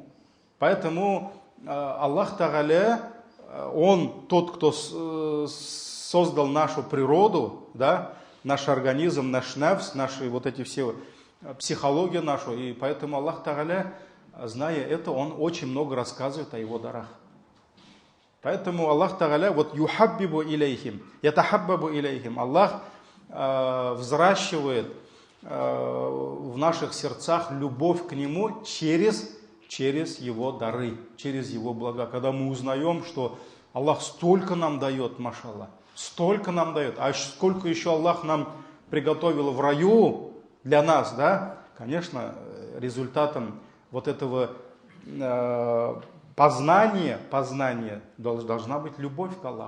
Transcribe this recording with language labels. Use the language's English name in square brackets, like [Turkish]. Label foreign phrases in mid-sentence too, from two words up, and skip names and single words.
[Russian] Поэтому Аллах Тааля, Он тот, кто создал нашу природу, да, наш организм, наш нафс, наши вот эти все, психологию нашу. И поэтому Аллах Тааля, зная это, Он очень много рассказывает о Его дарах. Поэтому Аллах Тааля, вот [Arabic] يحبب إليهم، يتحبب إليهم. [Russian] Аллах взращивает в наших сердцах любовь к Нему через Его дары, через Его блага. Когда мы узнаем, что Аллах столько нам дает, машаллах, столько нам дает, а сколько еще Аллах нам приготовил в раю для нас, да, конечно, результатом вот этого познания должна быть любовь к Аллаху.